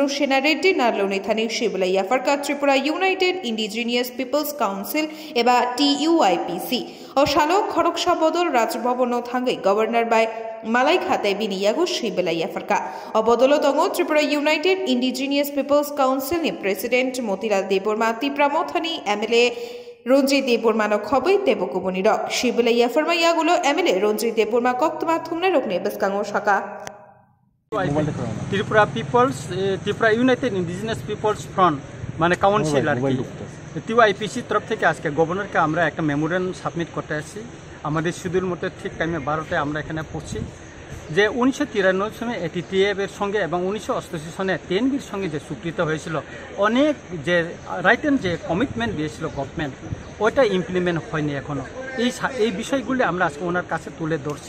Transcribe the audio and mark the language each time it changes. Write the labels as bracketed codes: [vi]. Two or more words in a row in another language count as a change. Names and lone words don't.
[trp] सेना रेड्डी नारलौनि थानि शिबलाई याफारका त्रिपुरा यूनाइटेड इंडिजिनियास पिपल्स काउंसिल एबा TUIPC ओ शालो खरकसा बदल राजभवनो थांगै गवर्नर बाय मालाई खाते बिनियागु शिबलाई याफारका अबदलो दंगो त्रिपुरा यूनाइटेड इंडिजिनियास पिपल्स काउंसिल नि प्रेसिडेंट मोतीलाल देबबर्मा तिप्रामथानि MLA रंजित देबबर्मानो खबै तेबकुबुनि रक शिबलाई याफारमा यागुलो MLA रंजित देबबर्मा कक्तमा थुमना रकने बसकांगो शाखा [bn] त्रिपुरा यूनाइटेड इंडिजिनियास पिपल्स फ्रंट माने काउंसिल আর কি TUIPC তরফ থেকে আজকে গভর্নরকে আমরা একটা [en] memorandum submit [bn] করতে আসছি আমাদের শিডিউল মতো ঠিক টাইমে 12টায় আমরা এখানে পৌঁছি যে 1993 সনে ATTF এর সঙ্গে এবং 1988 সনে TNB এর সঙ্গে যে চুক্তিটা হয়েছিল অনেক যে রাইটেন যে কমিটমেন্ট দিয়েছিল গভর্নমেন্ট ওটা ইমপ্লিমেন্ট হয়নি এখনো এই বিষয়গুলো আমরা আজকে ওনার কাছে তুলে ধরছি